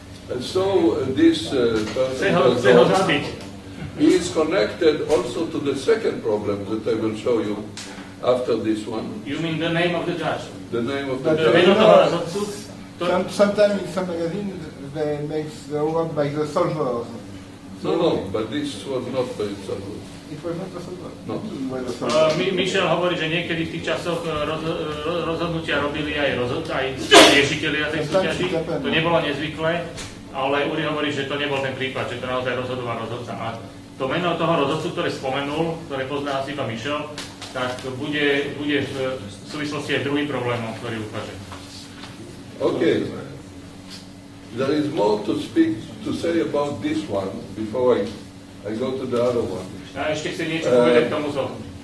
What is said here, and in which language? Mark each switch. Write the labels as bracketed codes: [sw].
[en] And so this person, he is connected also to the second problem that I will show you after this one. You mean the name of the judge? The name of the judge. Sometimes in some magazines they make the award by the solvers. No, but this was not by the solvers. It was not the solver? No. [sk] Michel hovorí, že niekedy v tých časoch rozhodnutia robili aj riešitelia tej súťaži. To nebolo nezvyklé, ale Uri hovorí, že to nebol ten prípad, že to naozaj rozhodoval rozhodca. A to meno toho rozhodcu, ktoré spomenul, ktoré pozná asi iba Michel, tak bude v súvislosti aj druhý problém, ktorý ukáže. [en] Okay. There is more to say about this one before I go to the other one. [sk] A ešte chce niečo povedať k tomu zohu.